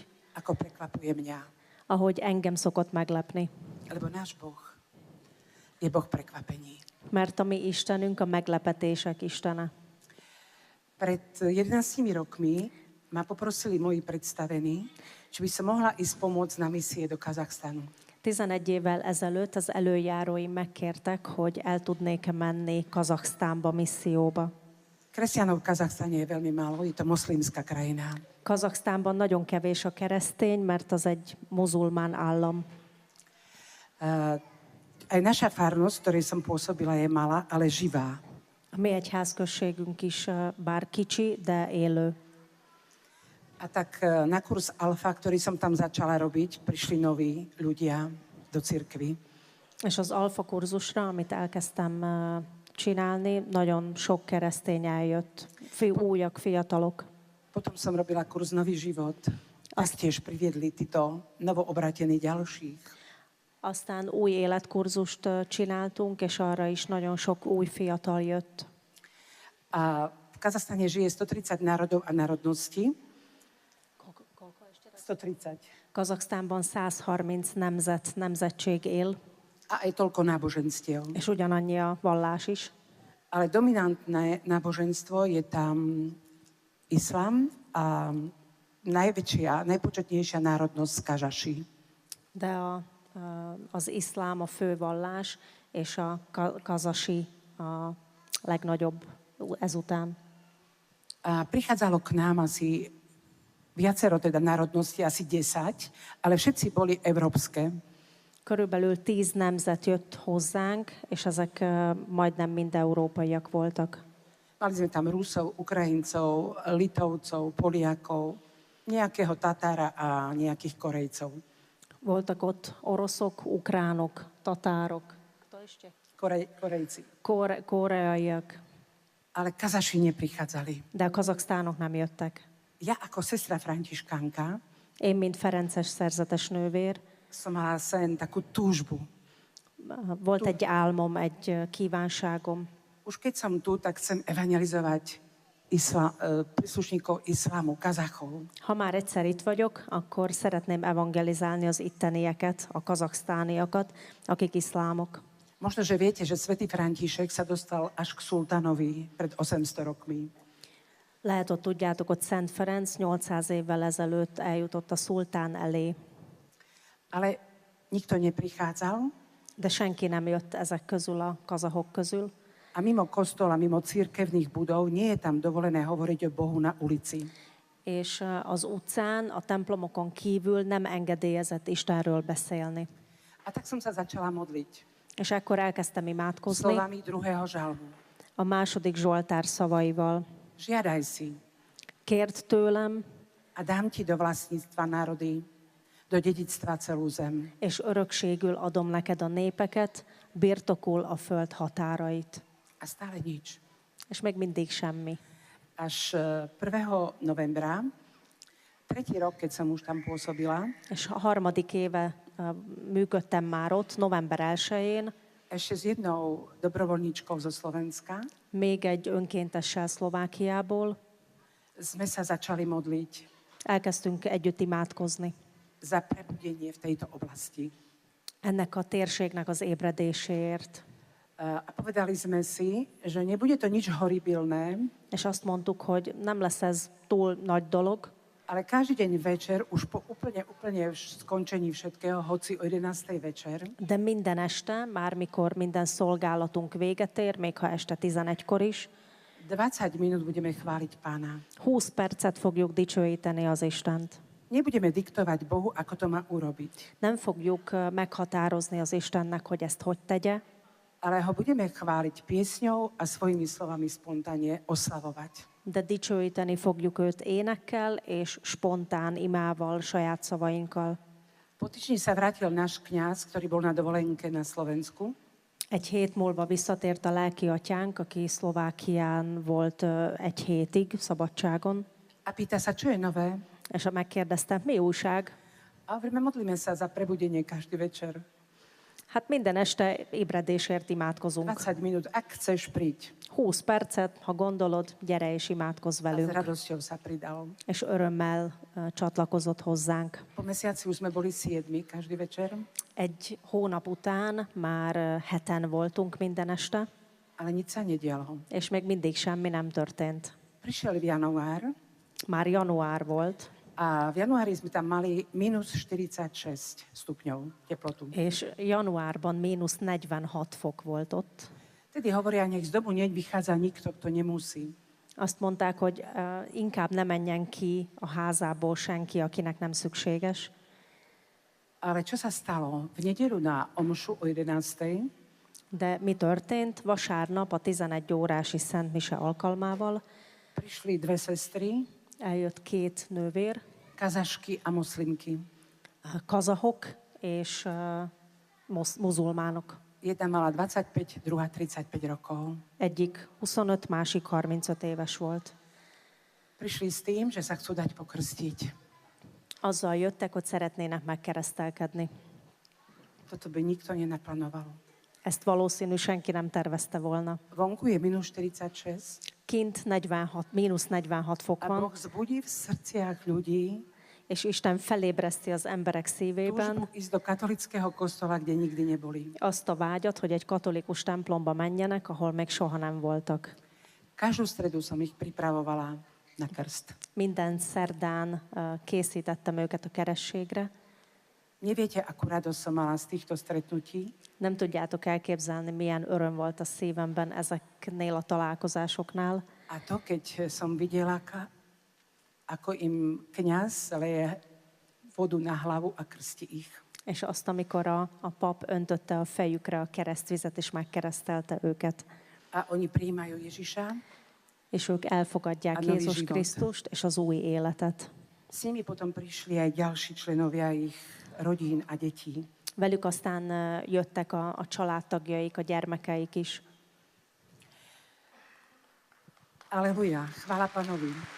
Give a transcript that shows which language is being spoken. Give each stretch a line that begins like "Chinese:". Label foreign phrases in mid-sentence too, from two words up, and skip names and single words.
Slovak: ako prekvapuje mňa.
Hungarian: ahogy engem szokott meglepni.
Slovak: Lebo náš Boh je Boh prekvapení.
Hungarian: Mert a mi Istenünk a meglepetések Istene.
Slovak: Pred 11 rokmi ma poprosili moji predstavení, či by som mohla ísť pomôcť na misie do Kazachstanu.
Hungarian: 11 évvel ezelőtt az előjáróim megkértek, hogy el tudnék menni Kazaksztánba misszióba.
Slovak: Kresťanov v Kazachstane je veľmi málo, je to moslimská krajina.
Hungarian: Kazaksztánban nagyon kevés a keresztény, mert az egy muzulmán állam.
Slovak: Aj naša farnosť, v ktorej som pôsobila, je malá, ale živá.
Hungarian: A mi egyházközségünk is bár kicsi, de élő.
Slovak: A tak na kurz Alfa, ktorý som tam začala robiť, prišli noví ľudia do cirkvi.
Hungarian: És az alfa kurzusra, amit elkezdtem csinálni, nagyon sok keresztény eljött. Újak, fiatalok.
Slovak: Potom som robila kurz Nový život. Taktiež priviedli títo novoobratení ďalších.
Hungarian: Aztán új életkurzust csináltunk, és arra is nagyon sok új fiatal jött.
Slovak: A v Kazachstane žije 130 národov a národností. 130.
Hungarian: Kazaksztánban 130 nemzetség él,
Slovak: A aj toľko náboženstiev.
Hungarian: és ugyanannyi a vallás is.
Slovak: Ale dominantné náboženstvo je tam islám a najväčšia, najpočetnejšia národnosť Kažaši.
Hungarian: De az iszlám a fő vallás, és a kazasi a legnagyobb ezután.
Slovak: A prichádzalo k nám asi viacero teda národností, asi 10, ale všetci boli európske.
Hungarian: Körülbelül 10 nemzet jött hozzánk, és ezek majdnem mind európaiak voltak.
Slovak: Mali sme tam Rusov, Ukrajincov, Litovcov, Poliakov, nejakého Tatára a nejakých Korejcov.
Hungarian: Voltak ott oroszok, ukránok, tatárok,
Slovak: Korejci.
Hungarian: koreaiak,
Slovak: Ale Kazaši neprichádzali.
Hungarian: de a kazaksztánok nem jöttek.
Slovak: Ja ako sestra Františkánka
Hungarian: Én, mint ferences szerzetes nővér,
Slovak: som mala sen, takú túžbu.
Hungarian: volt egy álmom, egy kívánságom.
Slovak: Už keď som tu, tak chcem evangelizovať príslušníkov islámu, Kazachov.
Hungarian: Ha már egyszer itt vagyok, akkor szeretném evangelizálni az ittenieket, a kazaksztániakat, akik iszlámok.
Slovak: Možno, že viete, že svätý František sa dostal až k sultánovi pred 800 rokmi.
Hungarian: Lehet, hogy tudjátok, hogy Szent Ferenc 800 évvel ezelőtt eljutott a szultán elé,
Slovak: Ale nikto neprichádzal
Hungarian: de senki nem jött ezek közül a kazahok közül.
Slovak: a mimo kostola, mimo cirkevných budov nie je tam dovolené hovoriť o Bohu na ulici.
Hungarian: És az utcán, a templomokon kívül nem engedélyezett Istenről beszélni.
Slovak: A tak som sa začala modliť
Hungarian: És ekkor elkezdtem imádkozni
Slovak: slovami druhého žalmu.
Hungarian: a második Zsoltár szavaival.
Slovak: Žiadaj si
Hungarian: Kérd tőlem,
Slovak: a dám ti do vlastníctva národy, do dedictva celú zem.
Hungarian: és örökségül adom neked a népeket, birtokul a föld határait.
Slovak: A stále nič.
Hungarian: És még mindig semmi.
Slovak: Až 1. novembra, tretí rok, keď som už tam pôsobila,
Hungarian: És a harmadik éve működtem már ott, november 1-én,
Slovak: ešte s jednou dobrovoľníčkou zo Slovenska,
Hungarian: még egy önkéntessel Szlovákiából
Slovak: sme sa začali modliť
Hungarian: elkezdtünk együtt imádkozni.
Slovak: za prebudenie v tejto oblasti.
Hungarian: Ennek a térségnek az ébredéséért.
Slovak: A povedali sme si, že nebude to nič horibilné,
Hungarian: És azt mondtuk, hogy nem lesz ez túl nagy dolog,
Slovak: ale každý deň večer, už po úplne skončení všetkého, hoci o 11. večer,
Hungarian: de minden este, már mikor minden szolgálatunk véget ér, még ha este 11-kor is,
Slovak: 20 minút budeme chváliť Pána.
Hungarian: 20 percet fogjuk dicsőíteni az Istent.
Slovak: Nebudeme diktovať Bohu, ako to má urobiť.
Hungarian: Nem fogjuk meghatározni az Istennek, hogy ezt hogy tegye,
Slovak: ale ho budeme chváliť piesňou a svojimi slovami spontánne oslavovať.
Hungarian: De dicsőíteni fogjuk őt énekkel és spontán imával, saját szavainkkal.
Slovak: Po týždni sa vrátil náš kňaz, ktorý bol na dovolenke na Slovensku.
Hungarian: Egy hét múlva visszatért a lelki atyánk, aki Szlovákián volt egy hétig szabadságon,
Slovak: A pýta sa, čo je nové?
Hungarian: és megkérdeztem, mi újság?
Slovak: A hovoríme, modlíme sa za prebudenie každý večer.
Hungarian: Hát minden este ébredésért imádkozunk.
Slovak: 20 minút, ak chceš, príď.
Hungarian: 20 percet, ha gondolod, gyere és imádkozz
Slovak: A s
Hungarian: velünk.
Slovak: radosťou sa pridal.
Hungarian: És örömmel csatlakozott hozzánk.
Slovak: Po mesiaci už sme boli 7 každý večer,
Hungarian: Egy hónap után már 7-en voltunk minden este,
Slovak: ale nič sa nedialo.
Hungarian: és még mindig semmi nem történt.
Slovak: Prišiel január
Hungarian: Már január volt,
Slovak: a v januári sme tam mali minus 46 stupňov teplotu.
Hungarian: és januárban mínusz 46 fok volt ott.
Slovak: Tedy hovoria, nech z domu nevychádza nikto, kto nemusí.
Hungarian: Azt mondták, hogy inkább ne menjen ki a házából senki, akinek nem szükséges.
Slovak: Ale čo sa stalo? V nedeľu na omšu o 11.
Hungarian: De mi történt? Vasárnap a 11 órási Szent Mise alkalmával
Slovak: prišli dve sestry,
Hungarian: eljött két nővér,
Slovak: kazašky a moslimky.
Hungarian: kazahok és muzulmánok.
Slovak: Jedna mala 25, druhá 35 rokov.
Hungarian: Egyik 25, másik 35 éves volt.
Slovak: Prišli s tým, že sa chcú dať pokrstiť.
Hungarian: Azzal jöttek, hogy szeretnének megkeresztelkedni.
Slovak: Toto by nikto nenaplánoval.
Hungarian: Ezt valószínű senki nem tervezte volna.
Slovak: Vonku je minus 46
Hungarian: Kint 46, mínusz 46 fok a van,
Slovak: Boh zbudí v srdciach ľudí
Hungarian: és Isten felébreszti az emberek szívében
Slovak: túžbu ísť do katolického kostola, kde nikdy neboli.
Hungarian: azt a vágyat, hogy egy katolikus templomba menjenek, ahol még soha nem voltak.
Slovak: Každú stredu som ich pripravovala na krst.
Hungarian: Minden szerdán készítettem őket a kerességre.
Slovak: Neviete, akú radosť som mala z týchto stretnutí?
Hungarian: Nem tudjátok elképzelni, milyen öröm volt a szívemben ezeknél a találkozásoknál.
Slovak: A to, keď som videla, ako im kňaz leje vodu na hlavu a krsti ich.
Hungarian: És azt, amikor a pap öntötte a fejükre a keresztvizet, és megkeresztelte őket.
Slovak: A oni prijímajú Ježiša.
Hungarian: És ők elfogadják
Slovak: A nový
Hungarian: Jézus
Slovak: život.
Hungarian: Krisztust és az új életet.
Slovak: S nimi potom prišli aj ďalší členovia ich rodín a detí.
Hungarian: Velük aztán jöttek a családtagjaik, a gyermekeik is.
Slovak: Aleluja, chvála Pánovi.